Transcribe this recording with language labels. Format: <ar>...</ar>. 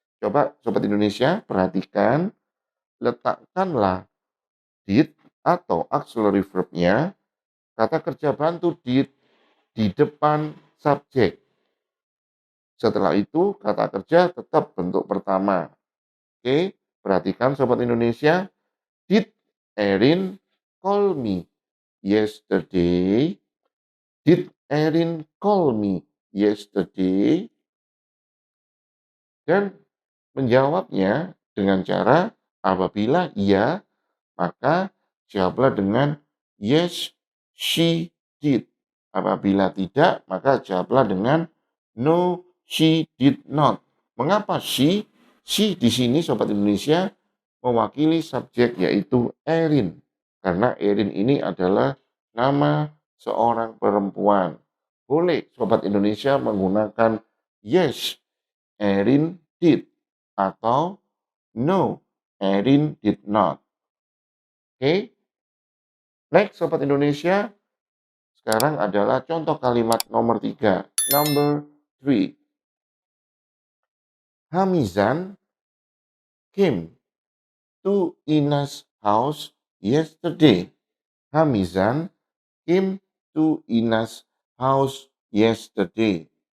<id>Coba Sobat Indonesia perhatikan, letakkanlah did atau auxiliary verb-nya, kata kerja bantu did di depan subjek. Setelah itu kata kerja tetap bentuk pertama. Oke, perhatikan</id> <en>Sobat Indonesia, did Erin call me yesterday? Did Erin call me yesterday?</en> <id>Dan menjawabnya dengan cara apabila iya, maka jawablah dengan</id> <en>yes, she did.</en> <id>Apabila tidak, maka jawablah dengan</id> <en>no, she did not.</en> <id>Mengapa she? She di sini Sobat Indonesia mewakili subjek yaitu Erin. Karena Erin ini adalah nama seorang perempuan. Boleh Sobat Indonesia menggunakan</id> <en>yes, Erin did,</en> <id>atau</id> <en>no, Erin did not.</en> <id>Oke, next Sobat Indonesia, sekarang adalah contoh kalimat nomor 3.</id> <en>Number 3. Hamizan came to Ina's house yesterday. Hamizan came to Ina's house yesterday.</en>